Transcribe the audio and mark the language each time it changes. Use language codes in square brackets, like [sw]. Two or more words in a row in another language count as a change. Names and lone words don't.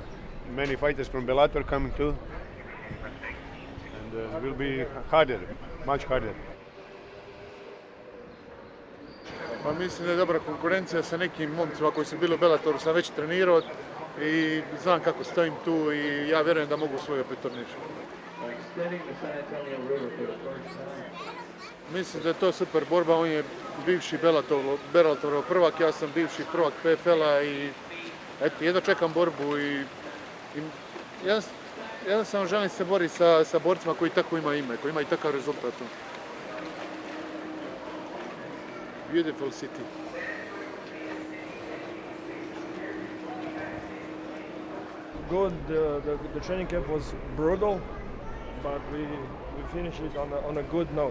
[en] Many fighters from Bellator coming too. And it will be harder, much harder. [bs] Pa mislim da je dobra konkurencija sa nekim momcima koji su bili u Bellatoru, sam već trenirao i znam kako stojim tu i ja vjerujem da mogu svoj opet turnir. Mislim da je to super borba, on je bivši Bellatorov prvak, ja sam bivši prvak PFL-a i eto, jedno čekam borbu i jednostavno želim se boriti sa borcima koji tako imaju ime, koji imaju takav rezultat. [en] Beautiful city. Good. The training camp was brutal, but we finished it on a good note.